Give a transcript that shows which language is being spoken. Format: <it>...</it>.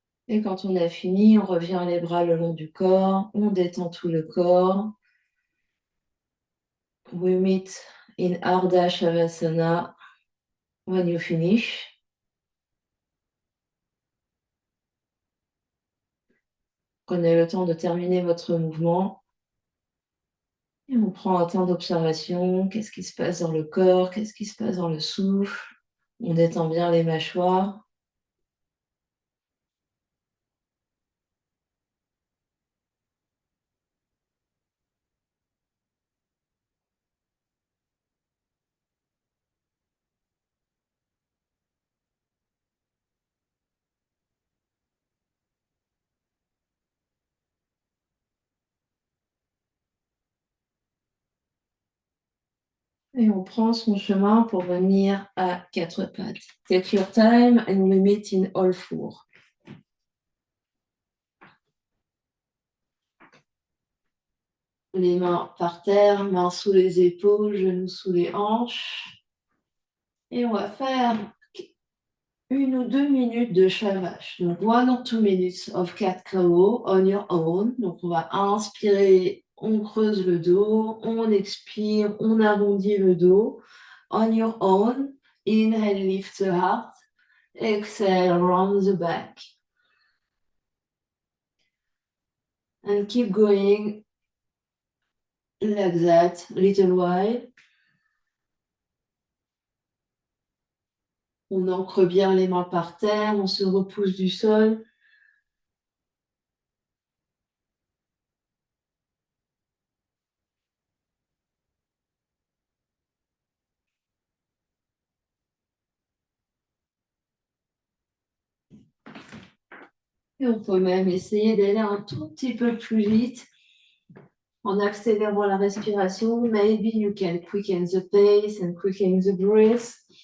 <fr>Et quand on a fini, on revient les bras le long du corps, on détend tout le corps.</fr> <en>We meet in Ardha Shavasana when you finish.</en> <fr>Prenez le temps de terminer votre mouvement. Et on prend un temps d'observation. Qu'est-ce qui se passe dans le corps? Qu'est-ce qui se passe dans le souffle? On détend bien les mâchoires. Et on prend son chemin pour venir à 4 pattes.</fr> <en>Take your time and we meet in all four.</en> <fr>Les mains par terre, mains sous les épaules, genoux sous les hanches. Et on va faire 1 ou 2 minutes de chavage.</fr> <en>Donc, 1 or 2 minutes of cat cow on your own.</en> <fr>Donc, on va inspirer, on creuse le dos, on expire, on arrondit le dos.</fr> <en>On your own, inhale, lift the heart. Exhale, round the back. And keep going like that, little while.</en> <fr>On ancre bien les mains par terre, on se repousse du sol. Et on peut même essayer d'aller un tout petit peu plus vite en accélérant la respiration.</fr> <en>Maybe you can quicken the pace and quicken the breath.</en>